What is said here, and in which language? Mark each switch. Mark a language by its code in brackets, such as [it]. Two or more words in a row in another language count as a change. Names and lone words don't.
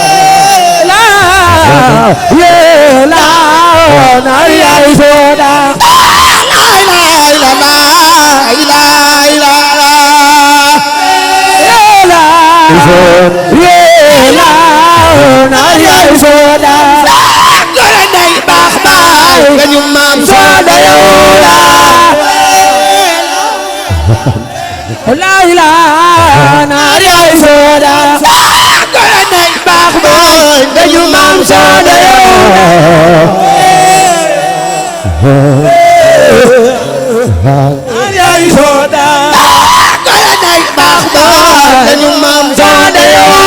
[ar] لا يا زاد لا اله الا الله لا اله الا الله يا زاد [wo] gore day baax baay nga ñu maam Soda yow [ar] لا إله يا زاد [wo] gore day baax baay nga ñu maam Soda yow [ar] يا زاد [wo] gore day baax baay nga ñu maam Soda yow